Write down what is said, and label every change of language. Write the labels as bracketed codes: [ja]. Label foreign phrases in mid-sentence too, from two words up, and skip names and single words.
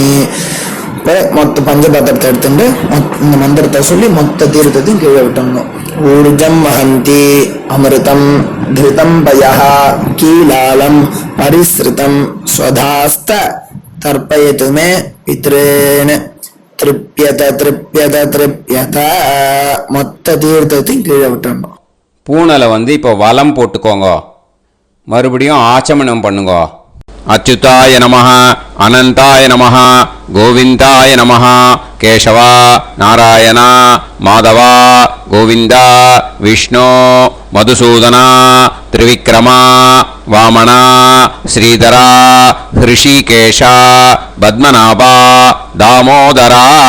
[ta] மொத்த பஞ்சபாத்திரத்தை எடுத்துட்டு இந்த மந்திரத்தை சொல்லி மொத்த தீர்த்தத்தையும் கீழே விட்டணும். [sa] ऊर्जं वहन्ती अमृतं घृतं पयः कीलालं परिस्रुतम् स्वधास्थ तर्पयत मे पितॄन् तृप्यत तृप्यत तृप्यत. [ta] மொத்த தீர்த்தத்தையும் கீழே விட்டணும். பூனலை இப்போ வலம் போட்டுக்கோங்க. மறுபடியும் ஆச்சமனம் பண்ணுங்க. [sa] अच्युताय नमः अनन्ताय नमः गोविन्दाय नमः केशव नारायण माधव गोविन्द विष्णो मधुसूदन त्रिविक्रम वामन श्रीधर हृषीकेश पद्मनाभ दामोदर.